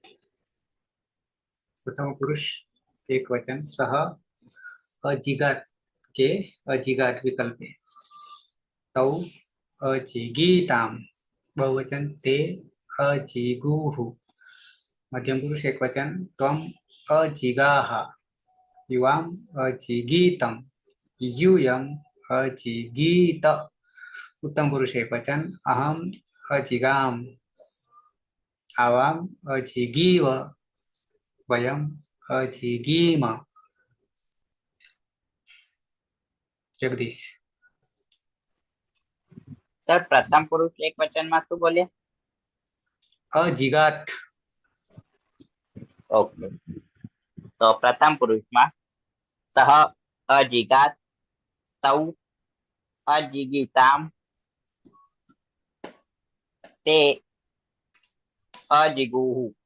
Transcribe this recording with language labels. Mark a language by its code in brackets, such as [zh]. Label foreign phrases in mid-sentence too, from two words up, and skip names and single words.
[sa] પ્રથમ પુરુષ એક વચન સહ અજીગાત કે અજીગાત વિકલ્પે. તૌ અજીગીતામ બહુવચન તે અજીગુઃ. મધ્યમ પુરુષ એક વચન ત્વમ અજીગાહ. યુવામ અજીગીતમ. यूयम अजिगीत. उत्तम पुरुष एक वचन अहम अजिगाम. आवाम अजिगीव. वयम अजिगीम. जगदीश. [gu] સર પ્રથમ પુરુષ એક વચનમાં શું બોલ્યા? [sa] અજીગાત. [gu] ઓકે, તો પ્રથમ પુરુષમાં [sa] સહ અજીગાત તૌ અજીગીતામ તે અજીગુહુ.